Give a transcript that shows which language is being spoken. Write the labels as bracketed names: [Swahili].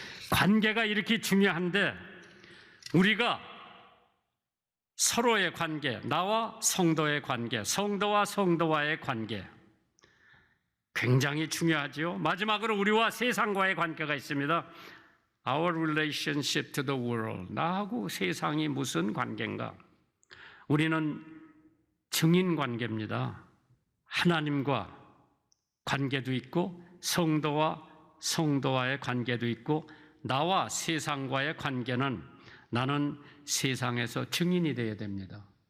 [Korean] 관계가 이렇게 중요한데, 우리가 서로의 관계, 나와 성도의 관계, 성도와 성도와의 관계 굉장히 중요하지요. 마지막으로 우리와 세상과의 관계가 있습니다. [English] Our relationship to the world. [Korean] 나하고 세상이 무슨 관계인가? 우리는 증인 관계입니다. 하나님과 관계도 있고 성도와 성도와의 관계도 있고, 나와 세상과의 관계는 나는 세상에서 증인이 되어야 됩니다.